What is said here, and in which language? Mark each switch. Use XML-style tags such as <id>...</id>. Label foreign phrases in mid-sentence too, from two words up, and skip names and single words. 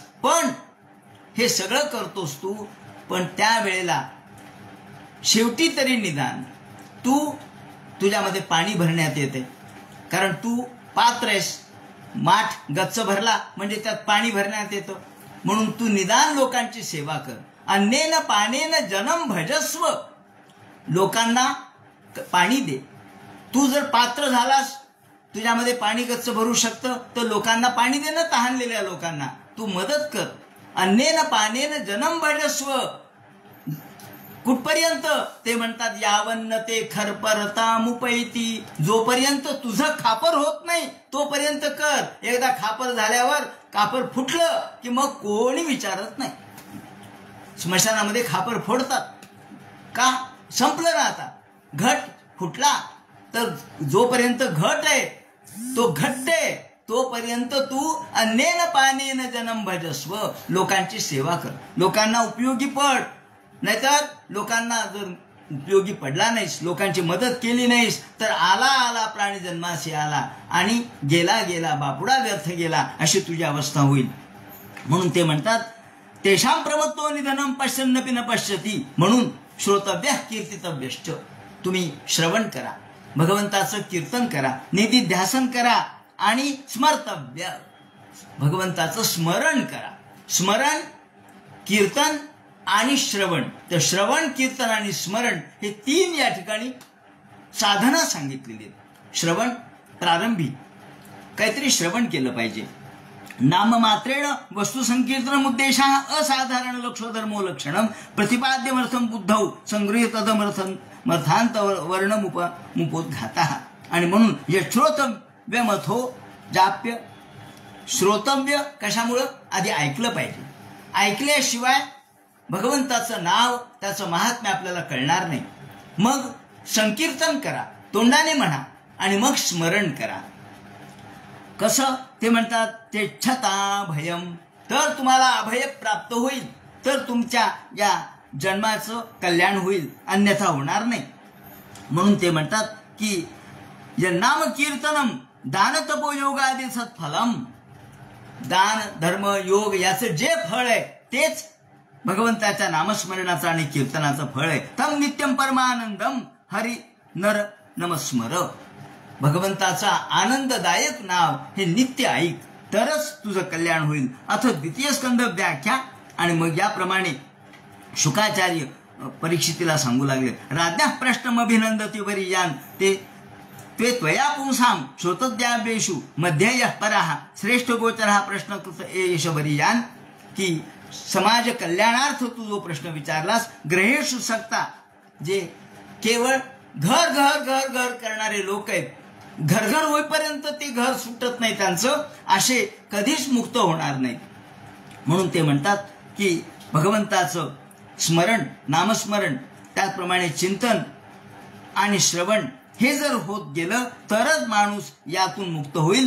<mr>पण हे सगळं करतोस तू, पण त्यावेळेला शेवटी तरी निदान तू तुझ्यामध्ये पाणी भरण्यात येते. कारण तू पात्र आहेस. माठ गच्च भरला म्हणजे त्यात पाणी भरण्यात येतं. म्हणून तू निदान लोकांची सेवा कर.</mr> <sa>अन्नेन पानेन जनम भजस्व.</sa> <mr>लोकांना पाणी दे. तू जर पात्र झालास, तुझ्यामध्ये पाणी गच्च भरू शकतं, तर लोकांना पाणी दे ना. तहानलेल्या लोकांना तू मदत कर.</mr> <sa>अन्नेन पानेन जनम भजस्व.</sa> <mr>कुठपर्यंत? ते म्हणतात</mr> <sa>यावन्न ते खरपरता मुपैती.</sa> <mr>जोपर्यंत तुझं खापर होत नाही तोपर्यंत कर. एकदा खापर झाल्यावर खापर फुटलं की मग कोणी विचारत नाही. स्मशानामध्ये खापर फोडतात का? संपलं ना. आता घट फुटला तर जोपर्यंत घट आहे तो घट्ट आहे तोपर्यंत तू</mr> <sa>अन्नेन पानेन जनम भजस्व,</sa> <mr>लोकांची सेवा कर, लोकांना उपयोगी पड. नाहीतर लोकांना जर उपयोगी पडला नाहीस, लोकांची मदत केली नाहीस, तर आला आला प्राणी जन्माशी आला आणि गेला गेला बापुडा व्यर्थ गेला, अशी तुझी अवस्था होईल. म्हणून ते म्हणतात</mr> <sa>तेषां प्रमत्तो निधनम पश्यन्नपि न पश्यती.</sa> <mr>म्हणून</mr> <sa>श्रोतव्य कीर्तितव्यश्च,</sa> <mr>तुम्ही श्रवण करा, भगवंताचं कीर्तन करा, निधिध्यासन करा आणि स्मर्तव्य, भगवंताचं स्मरण करा. स्मरण, कीर्तन आणि श्रवण. तर श्रवण, कीर्तन आणि स्मरण हे 3 या ठिकाणी साधना सांगितलेली आहेत. श्रवण, प्रारंभी काहीतरी श्रवण केलं पाहिजे.</mr> <sa>नाममात्रेण वस्तु संकीर्तनम उद्देशः असाधारण लक्षोधर्मो लक्षणम प्रतिपाद्यमर्थम बुद्धौ संगृहीतमर्थांत वर्णमुपोद्घातः.</sa> <mr>आणि म्हणून हे</mr> <sa>श्रोतव्यमथो जाप्य,</sa> <mr>श्रोतव्य कशामुळं, आधी ऐकलं पाहिजे. ऐकल्याशिवाय भगवंताचं नाव, त्याचं महात्म्य आपल्याला कळणार नाही. मग संकीर्तन करा, तोंडाने म्हणा, आणि मग स्मरण करा. कसं ते म्हणतात</mr> <sa>तेच्छता भयम,</sa> <mr>तर तुम्हाला अभय प्राप्त होईल, तर तुमच्या या जन्माचं कल्याण होईल, अन्यथा होणार नाही. म्हणून ते म्हणतात की</mr> <sa>नाम कीर्तनम दान तपो योगादी सत्फलम,</sa> <mr>दान धर्म योग याचं जे फळ आहे तेच भगवंताच्या नामस्मरणाचं आणि कीर्तनाचं फळ आहे.</mr> <sa>तम नित्यम परमानंदम हरि नर नमस्मर,</sa> <mr>भगवंताचा आनंददायक नाव हे नित्य ऐक, तरच तुझं कल्याण होईल.</mr> <sa>अथ द्वितीय स्कंद व्याख्या.</sa> <mr>आणि मग याप्रमाणे शुकाचार्य परीक्षितीला सांगू लागले,</mr> <sa>राज्ञा प्रश्नमभिनंदती वरीयान ते त्वया पुंसाम श्रोतद्यावेषु मध्ययः परः श्रेष्ठ गोचरः प्रश्नकृत एष वरीयान,</sa> <mr>की समाज कल्याणार्थ तू जो प्रश्न विचारलास,</mr> <sa>ग्रहेषु सक्ता,</sa> <mr>जे केवळ घर घर घर घर करणारे लोक आहेत, घरघर होईपर्यंत ते घर सुटत नाही त्यांचं, असे कधीच मुक्त होणार नाही. म्हणून ते म्हणतात की भगवंताचं स्मरण, नामस्मरण, त्याचप्रमाणे चिंतन आणि श्रवण हे जर होत गेलं तरच माणूस यातून मुक्त होईल.</mr>